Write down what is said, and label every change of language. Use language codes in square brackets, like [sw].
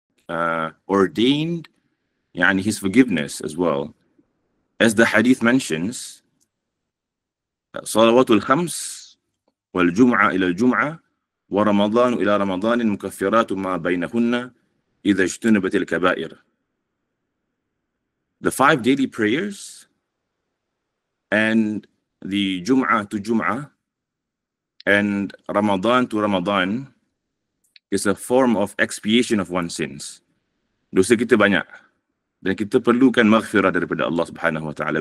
[en] ordained his forgiveness as well. As the hadith mentions, [ar] صلوات الخمس والجمعة إلى الجمعة ورمضان إلى رمضان مكفرات ما بينهن إذا اجتنبت الكبائر. [en] The 5 daily prayers and the Jum'ah to Jum'ah and Ramadan to Ramadan is a form of expiation of one's sins. [ms] Dosa kita banyak dan kita perlukan maghfirah daripada Allah Subhanahu wa taala.